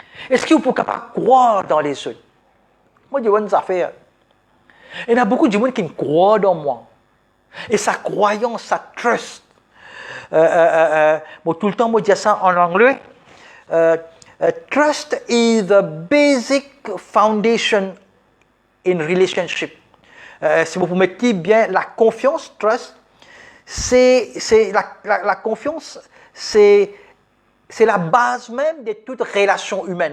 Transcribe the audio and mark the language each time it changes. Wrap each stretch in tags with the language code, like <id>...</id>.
<fr>Est-ce que vous pouvez capable croire dans les autres? Moi, je vois une affaire. Il y a beaucoup de monde qui croient dans moi. Et sa croyance, sa trust. Tout le temps, moi, je dis ça en anglais.</fr> <en>Trust is the basic foundation in relationship.</en> <fr>Si vous mettez bien la confiance, trust, c'est la confiance, c'est la base même de toute relation humaine.</fr>